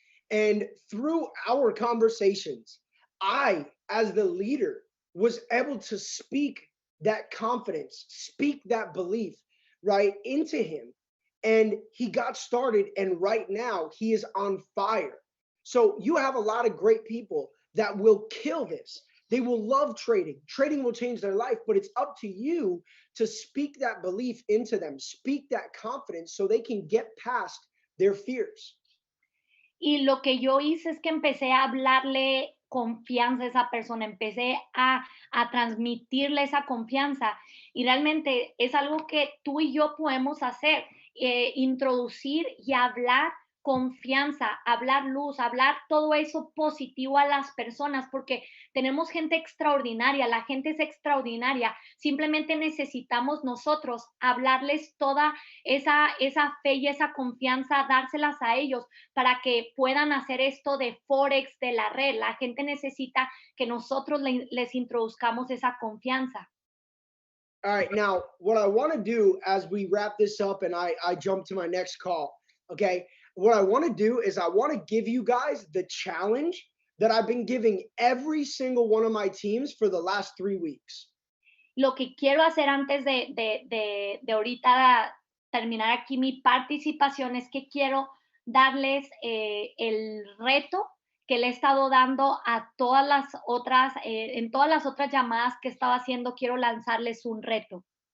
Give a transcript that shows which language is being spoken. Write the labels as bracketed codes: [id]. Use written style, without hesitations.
[en] And through our conversations, I, as the leader, was able to speak that confidence, speak that belief, right, into him. And he got started. And right now, he is on fire. So you have a lot of great people that will kill this. They will love trading. Trading will change their life, but it's up to you to speak that belief into them, speak that confidence so they can get past their fears. [es] Y lo que yo hice es que empecé a hablarle confianza a esa persona, empecé a transmitirle esa confianza y realmente es algo que tú y yo podemos hacer, introducir y hablar confianza, hablar luz, hablar todo eso positivo a las personas, porque tenemos gente extraordinaria, la gente es extraordinaria, simplemente necesitamos nosotros hablarles toda esa fe y esa confianza, dárselas a ellos para que puedan hacer esto de Forex, de la red. La gente necesita que nosotros les introduzcamos esa confianza. [en] All right, now what I want to do as we wrap this up and I jump to my next call, okay? What I want to do is I want to give you guys the challenge that I've been giving every single one of my teams for the last 3 weeks. [es] Lo que quiero hacer antes de ahorita terminar aquí mi participación es que quiero darles el reto que le he estado dando a todas las otras, en todas las otras llamadas que estaba haciendo, quiero lanzarles un reto.